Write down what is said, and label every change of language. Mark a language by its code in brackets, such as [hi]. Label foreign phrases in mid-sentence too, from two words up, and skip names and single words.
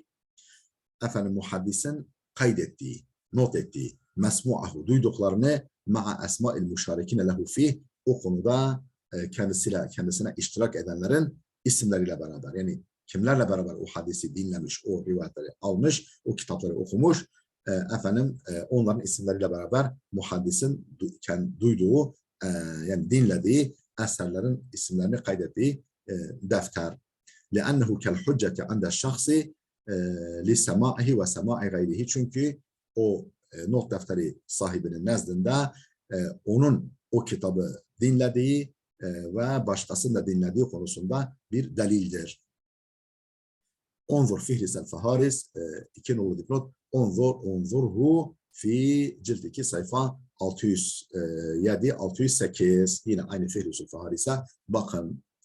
[tr] Efendim, muhaddisin kaydettiği, not ettiği, mesmu'ahu, duyduklarını [ar] مع أسماء المشاركين له فيه, [tr] o konuda kendisine iştirak edenlerin isimleriyle beraber, yani kimlerle beraber o hadisi dinlemiş, o rivayetleri almış, o kitapları okumuş, onların isimleriyle beraber muhaddisin duyduğu, yani dinlediği eserlerin isimlerini kaydettiği defter. [ar] لأنه كالحجة عند الشخص لسماعه وسماع غيره. [tr] Çünkü o not defteri sahibinin nezdinde onun o kitabı dinlediği ve başkasının da dinlediği konusunda bir delildir. Onzur fihrisel feharis, 2 nolu dipnot, [ar] انظره في [tr] cilt 2 sayfa 607-608, yine aynı fihrisel feharis'e bakın.